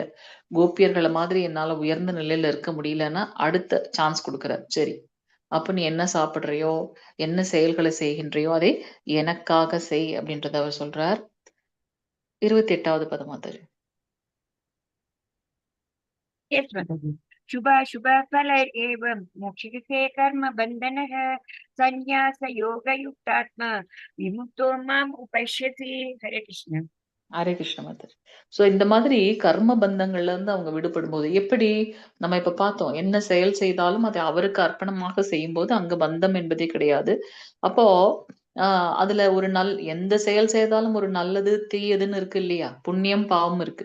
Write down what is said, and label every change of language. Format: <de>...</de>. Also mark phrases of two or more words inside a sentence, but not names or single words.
<ta>கோபியர்கள மாதிரி என்னால உயர்ந்த நிலையில இருக்க முடியலன்னா, அடுத்த சான்ஸ் குடுக்குறார். சரி. அப்ப நீ என்ன சாப்பிடுறியோ, என்ன செயல்களை செய்கின்றையோ, அதை எனக்காக செய் அப்படின்றத அவர் சொல்றார். 28வது பதம் மாதாஜி.</ta> <en>Yes, Mataji.</en> <sa>शुभाशुभफलैरेवं मोक्षिते कर्मबन्धनः सन्न्यासयोगयुक्तात्मा विमुक्तो माम् उपश्यति. हरे कृष्ण.</sa> <ta>ஹரே கிருஷ்ண மாதாஜி. சோ இந்த மாதிரி கர்ம பந்தங்கள்ல இருந்து அவங்க விடுபடும் போது எப்படி நம்ம இப்ப பார்த்தோம், என்ன செயல் செய்தாலும் அதை அவருக்கு அர்ப்பணமாக செய்யும்போது அங்க பந்தம் என்பதே கிடையாது. அப்போ அதுல ஒரு எந்த செயல் செய்தாலும் ஒரு நல்லது தீயதுன்னு இருக்கு இல்லையா, புண்ணியம் பாவம் இருக்கு.</ta>